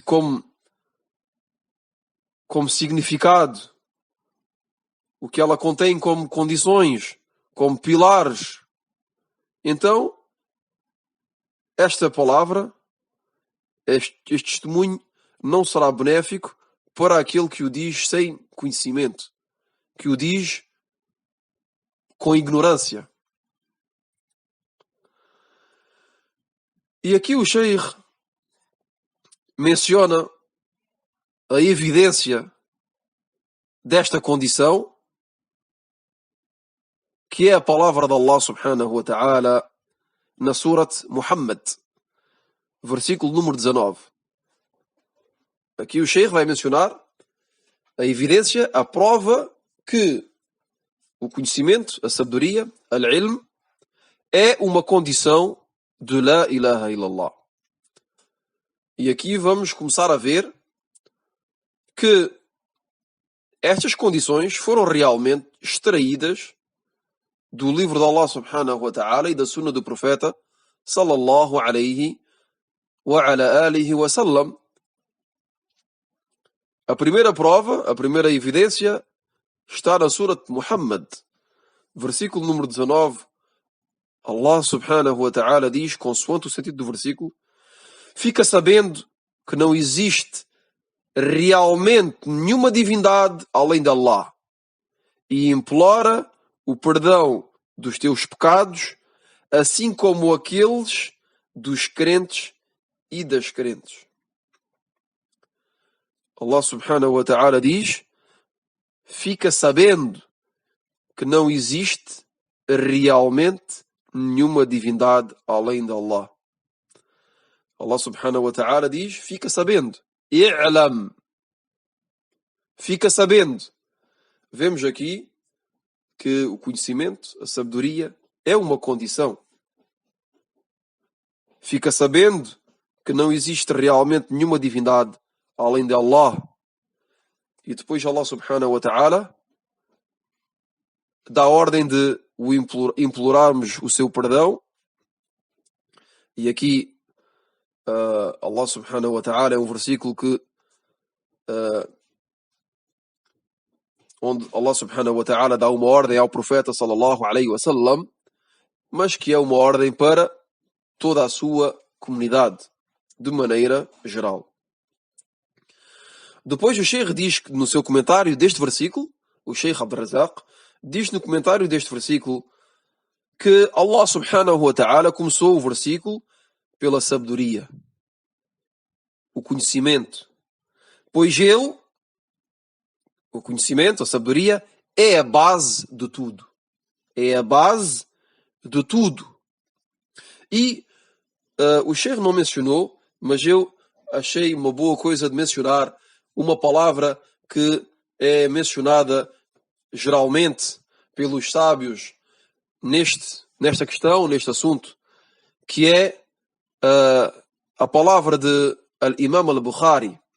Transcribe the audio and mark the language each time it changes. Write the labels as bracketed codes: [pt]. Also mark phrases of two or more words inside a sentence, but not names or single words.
[pt] significado, o que ela contém como condições, como pilares, então esta palavra, este testemunho, não será benéfico para aquele que o diz sem conhecimento, que o diz com ignorância. E aqui o Sheikh menciona a evidência desta condição, que é a palavra de Allah [ar] سبحانه وتعالى [pt] na Surat Muhammad, versículo número 19. Aqui o Sheikh vai mencionar a evidência, a prova que o conhecimento, a sabedoria, al-ilm, é uma condição de [ar] لا إله إلا الله. [pt] E aqui vamos começar a ver que estas condições foram realmente extraídas do livro de Allah [ar] سبحانه وتعالى [pt] e da sunna do profeta [ar] صلى الله عليه وعلى آله وسلم. [pt] A primeira prova, a primeira evidência está na Surat Muhammad, versículo número 19. Allah [ar] سبحانه وتعالى [pt] diz, consoante o sentido do versículo, fica sabendo que não existe realmente nenhuma divindade além de Allah e implora o perdão dos teus pecados, assim como aqueles dos crentes e das crentes. Allah [ar] سبحانه وتعالى [pt] diz, fica sabendo que não existe realmente nenhuma divindade além de Allah. Allah [ar] سبحانه وتعالى [pt] diz, fica sabendo. I'lam. Fica sabendo. Vemos aqui que o conhecimento, a sabedoria, é uma condição. Fica sabendo que não existe realmente nenhuma divindade além de Allah. e depois Allah [ar] سبحانه وتعالى [pt] dá a ordem de implorarmos o seu perdão. E aqui Allah [ar] سبحانه وتعالى [pt] é um versículo que onde Allah [ar] سبحانه وتعالى [pt] dá uma ordem ao profeta [ar] صلى الله عليه وسلم, [pt] mas que é uma ordem para toda a sua comunidade, de maneira geral. Depois o Sheikh diz que no seu comentário deste versículo, o Sheikh Abd al-Razak diz no comentário deste versículo que Allah [ar] سبحانه وتعالى [pt] começou o versículo pela sabedoria, o conhecimento, pois ele, o conhecimento, a sabedoria, é a base de tudo. É a base de tudo. E o Sheikh não mencionou, mas eu achei uma boa coisa de mencionar uma palavra que é mencionada geralmente pelos sábios nesta questão, neste assunto, que é a palavra de Al-Imam al-Bukhari.